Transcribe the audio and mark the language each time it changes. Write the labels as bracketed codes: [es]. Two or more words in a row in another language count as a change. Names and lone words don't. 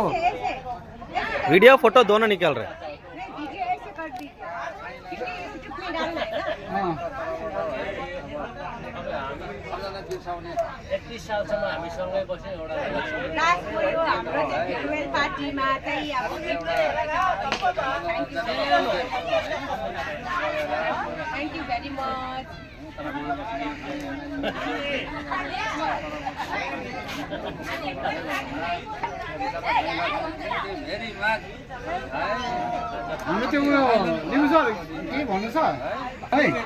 [hi] वीडियो फोटो दोनों निकल रहे वीडियो ऐसे कर दीजिए डालना है ना [ne] 31 सालसम्म हामी सँगै बस्यौं एउटा लास्टको यो हाम्रो [en] farewell partyमा [ne] चाहिँ अब [en] thank you very much [ne] हाम्रो त्यो उयो न्युज के भन्नु छ है